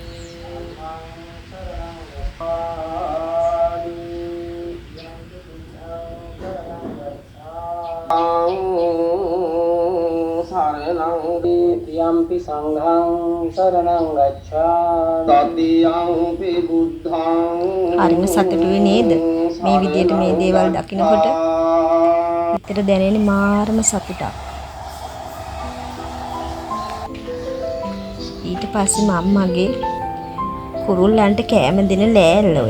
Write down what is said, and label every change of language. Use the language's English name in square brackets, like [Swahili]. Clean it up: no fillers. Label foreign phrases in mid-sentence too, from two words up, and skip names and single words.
[Pali] Dhammam saranam gacchāmi. Yampi buddhaṃ saranam gacchāmi. Yampi sanghang saranang gacchāmi. Tatiyampi buddhaṃ. [Sinhala] හරිම සතුටුයි නේද? මේ විදියට මේ දේවල් දකිනකොට හිතට දැනෙන මාරම සතුටක්. ඊට පස්සේ මම්මගේ කුරුල්ලන්ට කෑම දෙන ලෑල්ල ඔය.